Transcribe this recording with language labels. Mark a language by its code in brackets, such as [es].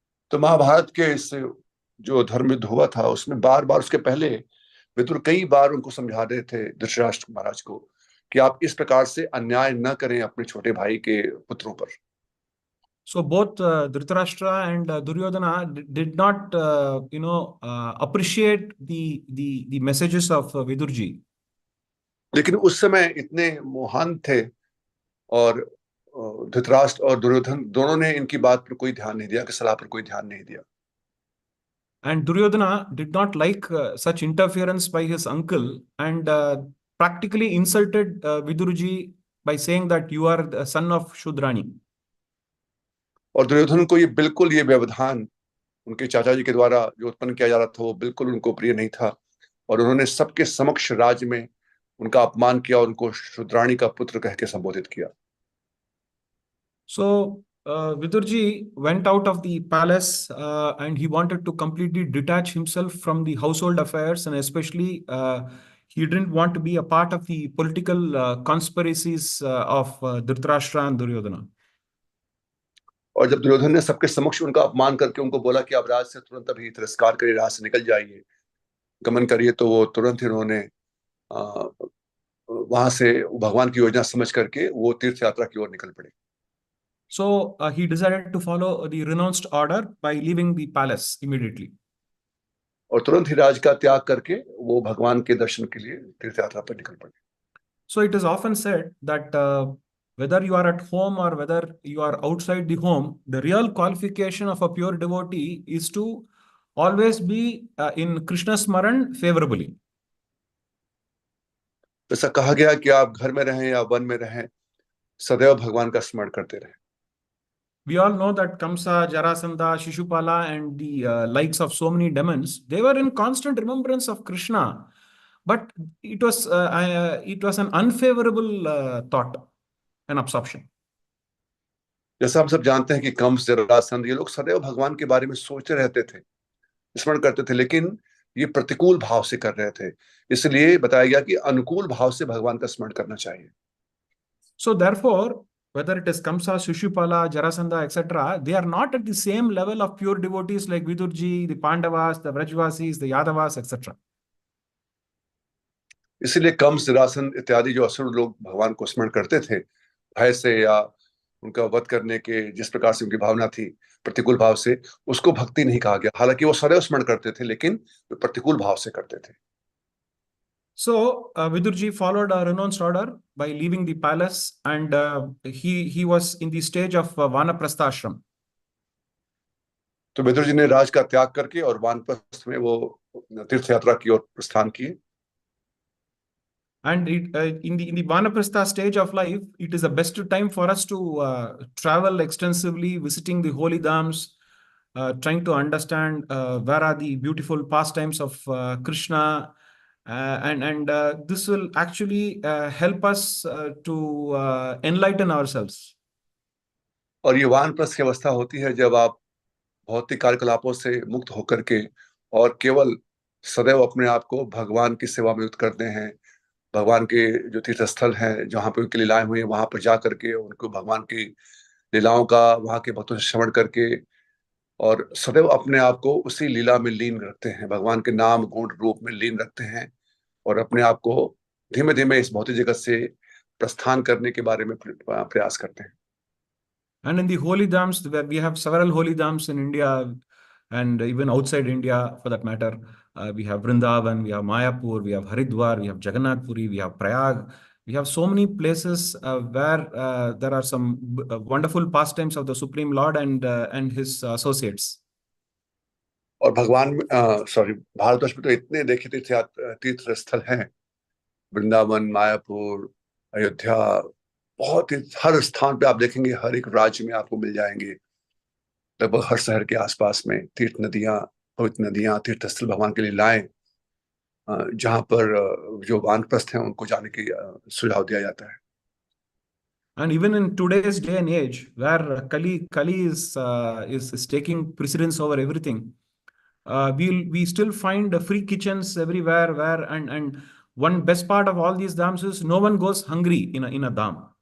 [hi] तो महाभारत के इस जो धर्म युद्ध हुआ था उसमें बार-बार उसके पहले विदुर कई बार उनको समझा रहे थे धृतराष्ट्र महाराज को कि आप इस प्रकार से अन्याय न करें अपने छोटे भाई के पुत्रों पर। [en] So both Dhritarashtra and Duryodhana did not, appreciate the messages of Vidurji. [hi] लेकिन उस समय इतने मोहान थे और धृतराष्ट्र और दुर्योधन दोनों ने इनकी बात पर कोई ध्यान नहीं दिया, कि सलाह पर कोई ध्यान नहीं दिया। [en] And Duryodhana did not like such interference by his uncle and practically insulted Vidurji by saying that you are the son of Shudrani. [hi] और दुर्योधन को ये व्यवधान उनके चाचा जी के द्वारा जो उत्पन्न किया जा रहा था वो बिल्कुल उनको प्रिय नहीं था और उन्होंने सबके समक्ष राज्य में उनका अपमान किया और उनको शूद्राणी का पुत्र कह के संबोधित किया। [en] So Vidurji went out of the palace and he wanted to completely detach himself from the household affairs, and especially he didn't want to be a part of the political conspiracies of Dhritarashtra and Duryodhana. [hi] और जब दुर्योधन ने सबके समक्ष उनका अपमान करके उनको बोला कि आप राज से तुरंत अभी तिरस्कार करिए, राज से निकल जाइए, गमन करिए, तो वो तुरंत ही उन्होंने वहां से भगवान की योजना समझ करके वो तीर्थ यात्रा की ओर निकल पड़े। [en] So he decided to follow the renounced order by leaving the palace immediately. [hi] और तुरंत ही राज का त्याग करके वो भगवान के दर्शन के लिए तीर्थ यात्रा पर निकल पड़े। [en] So it is often said that whether you are at home or whether you are outside the home, the real qualification of a pure devotee is to always be in Krishna Smaran favorably. [hi] ऐसा कहा गया कि आप घर में रहें या one में रहें, सदैव भगवान का स्मरण करते रहें। [en] We all know that Kamsa, Jarasandha, Shishupala, and the likes of so many demons, they were in constant remembrance of Krishna. But it was an unfavorable thought, an absorption. [hi] जैसा हम सब जानते हैं कि कंस, जरासंध, ये लोग सदैव भगवान के बारे में सोचते रहते थे, स्मरण करते थे, लेकिन ये प्रतिकूल भाव से कर रहे थे। इसलिए बताया गया कि अनुकूल भाव से भगवान का स्मरण करना चाहिए। [en] So therefore, whether it is Kamsa, Shishupala, Jarasandha, etc., they are not at the same level of pure devotees like Vidurji, the Pandavas, the Vrajvasis, the Yadavas, etc. [hi] इसीलिए कंस, जरासंध इत्यादि जो असुर लोग भगवान को स्मरण करते थे भय से या उनका वध करने के जिस प्रकार से उनकी भावना थी प्रतिकूल भाव से, उसको भक्ति नहीं कहा गया। हालांकि वो सदैव स्मरण करते थे, लेकिन वे प्रतिकूल भाव से करते थे। [en] So Vidurji followed a renounced order by leaving the palace, and he was in the stage of Vanaprastha ashram. [hi] तो विदुर जी ने राज का त्याग करके और वानप्रस्थ में वो तीर्थ यात्रा की ओर प्रस्थान किए। [en] And in the Vanaprastha stage of life, it is the best time for us to travel extensively, visiting the holy dhams, trying to understand where are the beautiful pastimes of Krishna, and this will actually help us to enlighten ourselves. [hi] और ये वानप्रस्थ की अवस्था होती है जब आप भौतिक कार्यकलापों से मुक्त होकर के और केवल सदैव अपने आप को भगवान की सेवा में युक्त करते हैं। भगवान के जो तीर्थ स्थल हैं जहाँ पे उनकी लीलाएं हुई हैं वहां पर जा करके उनको भगवान की लीलाओं का वहां के भक्तों से श्रवण करके और सदैव अपने आप को उसी लीला में लीन रखते हैं, भगवान के नाम गुण रूप में लीन रखते हैं और अपने आप को धीमे धीमे इस भौतिक जगत से प्रस्थान करने के बारे में प्रयास करते हैं। [en] And in the holy dhams, we have several holy dhams in India and even outside India for that matter. We have Vrindavan, we have Mayapur, we have Haridwar, we have Jagannath Puri, we have Prayag. We have so many places where there are some wonderful pastimes of the Supreme Lord and his associates. [hi] और भगवान भारतवर्ष में तो इतने देखे तीर्थ स्थल हैं, वृंदावन, मायापुर, अयोध्या, बहुत ही हर स्थान पे आप देखेंगे, हर एक राज्य में आपको मिल जाएंगे, लगभग हर शहर के आसपास में तीर्थ नदियां, पवित्र नदियां, तीर्थ स्थल, भगवान के लाएं, जहां पर जो वानप्रस्थ हैं उनको जाने की सुझाव दिया जाता है। [en] And even in today's day and age, where Kali is taking precedence over everything, we still find free kitchens everywhere. And one best part of all these dhams is no one goes hungry in a dham.